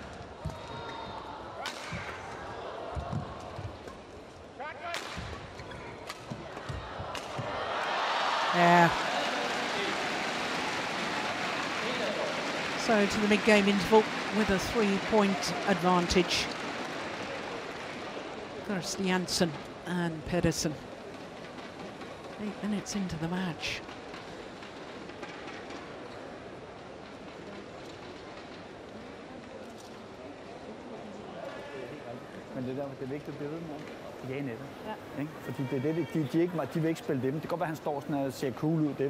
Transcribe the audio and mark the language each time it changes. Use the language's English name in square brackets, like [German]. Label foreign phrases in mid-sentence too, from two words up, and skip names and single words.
[English] Yeah. So to the mid-game interval with a 3-point advantage. Christiansen and Pedersen. 8 minutes into the match. [Danish] Men det er vigtigt at blive ved med. Ja, netop. Ja. Ikke? Fordi det er det, de vil ikke spille dem. Det kan godt være, han står sådan og ser cool ud dem.